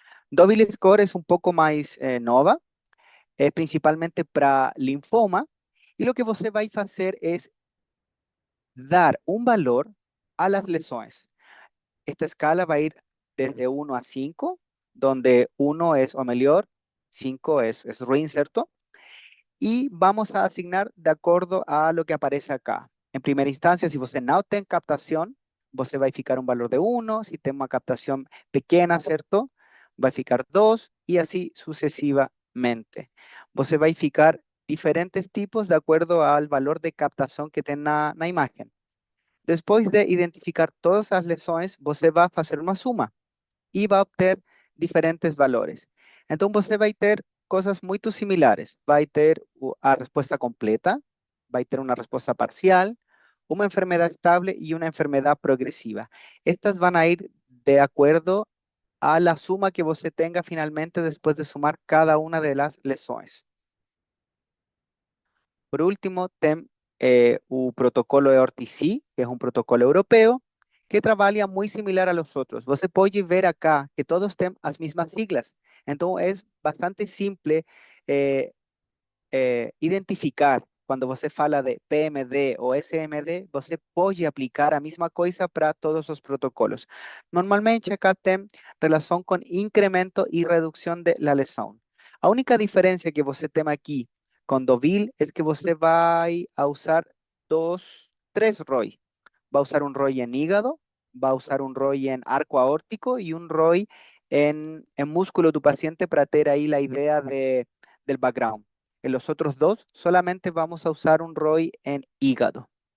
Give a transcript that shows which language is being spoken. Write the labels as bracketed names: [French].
[Spanish] Double Score es un poco más nova, es principalmente para linfoma, y lo que você vai hacer es dar un valor a las lesiones. Esta escala va a ir desde 1 a 5, donde 1 es o mejor, 5 es ruin, ¿cierto? Y vamos a asignar de acuerdo a lo que aparece acá. En primera instancia, si você no tiene captación, [Portuguese] você vai ficar [Spanish] un valor de 1. Si tiene una captación pequeña, ¿cierto? Va a ficar 2 y así sucesivamente. Você vai ficar diferentes tipos de acuerdo al valor de captación que tiene la imagen. Después de identificar todas las lesiones, você va a hacer una suma y va a obtener diferentes valores. Entonces, [Portuguese] você vai ter [Spanish] cosas muy similares. Va a tener a respuesta completa, va a tener una respuesta parcial, una enfermedad estable y una enfermedad progresiva. Estas van a ir de acuerdo a la suma que você tenga finalmente después de sumar cada una de las lesiones. Por último, tem o protocolo EORTC, que es un protocolo europeo, que trabaja muy similar a los otros. Você puede ver acá que todos tienen las mismas siglas. Entonces, es bastante simple identificar cuando [Portuguese] você fala de PMD o SMD, você pode aplicar a mesma coisa para todos os protocolos. Normalmente, acá tem relação com incremento e redução de la lesão. A única diferença que você tem aqui com Dovil es que você vai a usar tres ROI. [Spanish] Va a usar un ROI en hígado, va a usar un ROI en arco aórtico y un ROI en músculo de tu paciente para tener ahí la idea del background. En los otros dos solamente vamos a usar un ROI en hígado.